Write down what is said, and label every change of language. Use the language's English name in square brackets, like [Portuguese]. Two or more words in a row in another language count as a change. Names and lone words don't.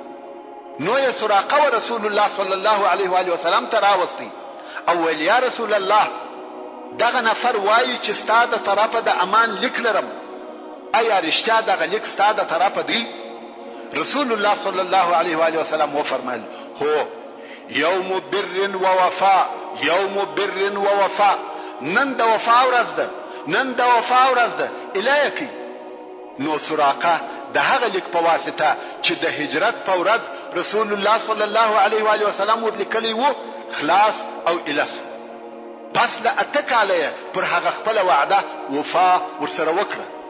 [Pashto] نو یې سراقه و رسول الله [Arabic] صلی الله علیه و آله وسلم [Pashto] ته راوستی او ویل [Arabic] یا رسول الله [Pashto] دغه نفر وایي چې ستا د طرفه د امان لیک لرم، آیا رښتیا دغه لیک ستا د طرفه دی؟ رسول الله [Arabic] صلی الله علیه و آله وسلم [Pashto] وفرمایل هو [Arabic] یوم بر و وفاء، یوم بر و وفاء. [Pashto] نن د وفا ورځ ده، نن د وفا ورځ ده الهی. نو سراقه د هغه لیک په واسطه چې د هجرت په ورځ رسول الله [Arabic] صلی الله علیه و آله وسلم [Pashto] ورلیکلی و خلاص او الس. پس له 8 کاله پر هغه خپل وعده وفا ورسره وکړه.